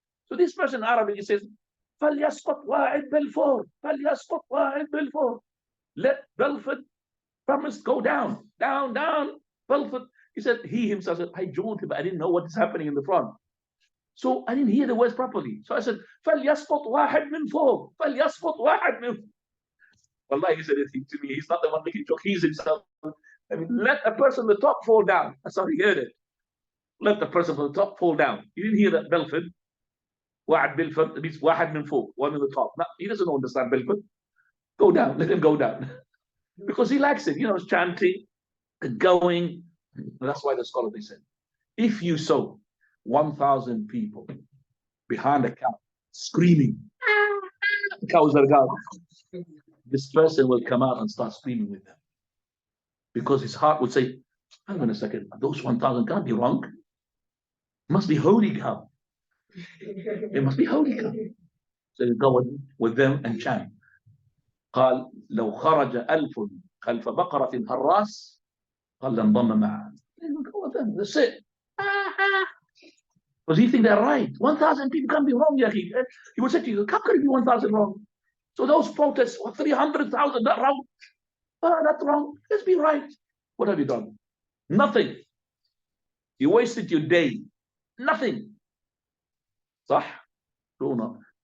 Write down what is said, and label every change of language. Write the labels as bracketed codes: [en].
[en] So this person in Arabic, he says, [ar] فَلْيَسْقُطْ وَاعِدْ بَلْفُورٍ فَلْيَسْقُطْ وَاعِدْ بَلْفُورٍ. [en] Let Belfort Promise go down, down, down. Belfort. He said, he himself said, I joined him, but I didn't know what is happening in the front. So I didn't hear the words properly. So I said, [ar] فَلْيَسْقُطْ وَاحِدْ مِنْ فَوْقٍ فَلْيَسْقُطْ وَاحِدْ مِنْ. [en] Wallahi, he said it to me. He's not the one making joke. He's himself. I mean, let a person on the top fall down. That's how he heard it. Let the person on the top fall down. You didn't hear that Belfort. Wa'ad Belfort means wahad min fawq, one on the top. Now, he doesn't understand Belfort. Go down. Let him go down. Because he likes it. It's chanting and going. And that's why the scholar, they said, if you saw 1,000 people behind a cow screaming, the cows are gone. This person will come out and start screaming with them. Because his heart would say, hang on a second, those 1,000 can't be wrong. It must be holy cow. It must be holy cow. So you go with them and chant. [ar] قال لو خرج 1000 خلف بقرة هراس قال لانضم معها. [en] That's it. Because he think they're right. 1,000 people can't be wrong, Yahi. He would say to you, how could it be 1,000 wrong? So those protests were 300,000, that wrong. That's wrong. Let's be right. What have you done? Nothing. You wasted your day. Nothing. [ar] صح? [en] No.